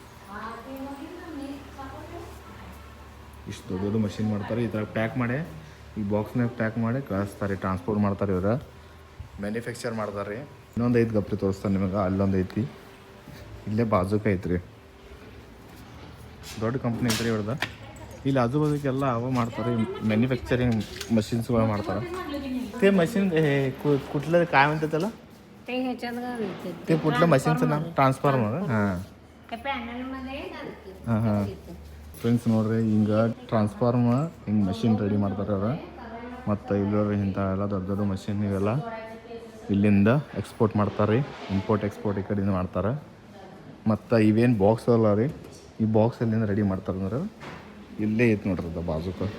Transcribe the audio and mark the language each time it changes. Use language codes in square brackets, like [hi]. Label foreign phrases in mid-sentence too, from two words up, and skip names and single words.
[kn] ಇಷ್ಟು ದೊಡ್ಡ ಮಷೀನ್ ಮಾಡ್ತಾರೆ ಈ ಥರ ಪ್ಯಾಕ್ ಮಾಡಿ ಈ ಬಾಕ್ಸ್ನಾಗ ಪ್ಯಾಕ್ ಮಾಡಿ ಕಳಿಸ್ತಾರೆ ಟ್ರಾನ್ಸ್ಪೋರ್ಟ್ ಮಾಡ್ತಾರೆ ಇವ್ರು ಮ್ಯಾನುಫ್ಯಾಕ್ಚರ್ ಮಾಡ್ತಾರೆ ರೀ ಇನ್ನೊಂದು ಐದು ಗಪ್ರಿ ತೋರಿಸ್ತಾರೆ ನಿಮಗೆ ಅಲ್ಲೊಂದು ಐತಿ ಇಲ್ಲೇ ಬಾಜುಕ ಐತ್ರಿ ದೊಡ್ಡ ಕಂಪ್ನಿ ಐತ್ರಿ ಇವ್ರದ್ದು ಇಲ್ಲಿ ಆಜು ಬಾಜುಕೆಲ್ಲ ಅವ ಮಾಡ್ತಾರೆ ಮ್ಯಾನುಫ್ಯಾಕ್ಚರಿಂಗ್ मशीन्सಗಳು ಮಾಡ್ತಾರೆ [mr] ते मशीन कुठलं काय म्हणतात त्याला ते ह्याच्यात घालते ते कुठलं मशीनचं नाव ट्रान्सफॉर्मर हां त्या पॅनलमध्ये [kn] ಹಾಂ ಹಾಂ ಫ್ರೆಂಡ್ಸ್ ನೋಡ್ರಿ ಹಿಂಗೆ ಟ್ರಾನ್ಸ್ಫಾರ್ಮರ್ ಹಿಂಗೆ ಮಷಿನ್ ರೆಡಿ ಮಾಡ್ತಾರೆ ಅವ್ರು ಮತ್ತು ಇಲ್ಲೋರಿ ಇಂಥ ಎಲ್ಲ ದೊಡ್ಡ ದೊಡ್ಡ ಮಷಿನ್ ಇವೆಲ್ಲ ಇಲ್ಲಿಂದ ಎಕ್ಸ್ಪೋರ್ಟ್ ಮಾಡ್ತಾರೆ ರೀ [en] import export [kn] ಈ ಕಡೆಯಿಂದ ಮಾಡ್ತಾರೆ ಮತ್ತು ಇವೇನು ಬಾಕ್ಸ್ ಅಲ್ಲ ರೀ ಈ ಬಾಕ್ಸ್ ಎಲ್ಲಿಂದ ರೆಡಿ ಮಾಡ್ತಾರೆ ಅಂದ್ರೆ ಇಲ್ಲೇ ಐತೆ ನೋಡ್ರಿ ಅದು ಬಾಜುಕ